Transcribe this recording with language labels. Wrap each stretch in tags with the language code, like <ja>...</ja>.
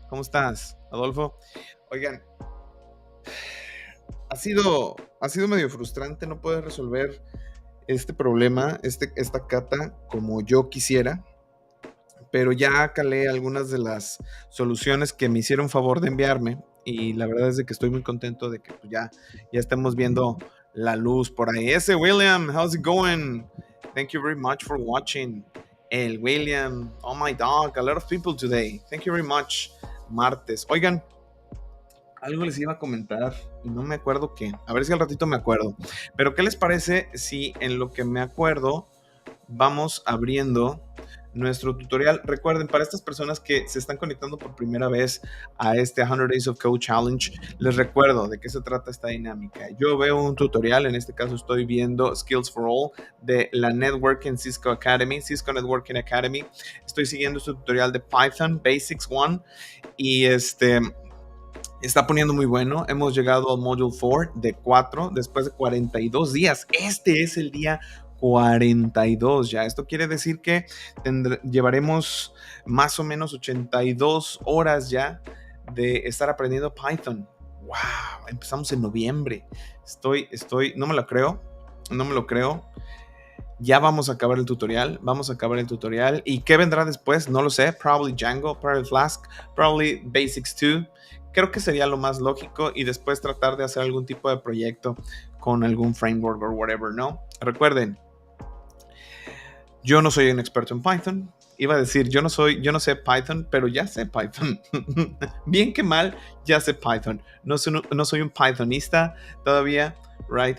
<es>¿Cómo estás, Adolfo? Oigan, ha sido medio frustrante no poder resolver este problema, esta cata como yo quisiera, pero ya calé algunas de las soluciones que me hicieron favor de enviarme, y la verdad es de que estoy muy contento de que pues, ya estemos viendo la luz por ahí.</es> <en>Ese William, how's it going? Thank you very much for watching. El William, oh my dog, a lot of people today. Thank you very much. Martes.</en> <es>Oigan, algo les iba a comentar y no me acuerdo qué. A ver si al ratito me acuerdo. Pero ¿qué les parece si en lo que me acuerdo vamos abriendo nuestro tutorial? Recuerden, para estas personas que se están conectando por primera vez a este 100 Days of Code Challenge, les recuerdo de qué se trata esta dinámica. Yo veo un tutorial, en este caso estoy viendo Skills for All de la Networking Cisco Networking Academy. Estoy siguiendo este tutorial de Python Basics 1 y está poniendo muy bueno. Hemos llegado al Module 4 de 4 después de 42 días. Este es el día 42 ya. Esto quiere decir que llevaremos más o menos 82 horas ya de estar aprendiendo Python. ¡Wow! Empezamos en noviembre. No me lo creo. Ya vamos a acabar el tutorial. ¿Y qué vendrá después? No lo sé.</es> <en>Probably Django, probably Flask, probably Basics 2.</en> <es>Creo que sería lo más lógico, y después tratar de hacer algún tipo de proyecto con algún framework o whatever, ¿no? Recuerden, yo no soy un experto en Python. Iba a decir, yo no sé Python, pero ya sé Python. Bien que mal, ya sé Python. No soy un Pythonista todavía, right?</es>